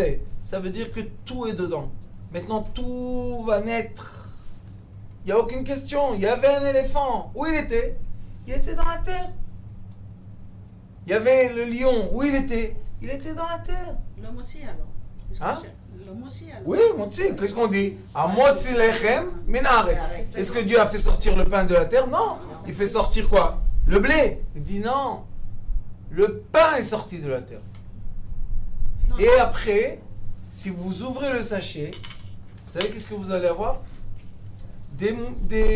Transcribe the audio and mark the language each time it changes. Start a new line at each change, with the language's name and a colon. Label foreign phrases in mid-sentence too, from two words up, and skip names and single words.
French: Ça veut dire que tout est dedans. Maintenant, tout va naître. Il n'y a aucune question. Il y avait un éléphant. Où il était? Il était dans la terre. Il y avait le lion. Où il était? Il était dans la terre. L'homme aussi alors. Hein? L'homme aussi alors. Oui, motzi, qu'est-ce qu'on dit?
Hebrew: המוציא לחם מן הארץ.
French: Est-ce que Dieu a fait sortir le pain de la terre? Non. Il fait sortir quoi? Le blé. Il dit non. Le pain est sorti de la terre. Non, Et après, si vous ouvrez le sachet, vous savez qu'est-ce que vous allez avoir? Des mouches.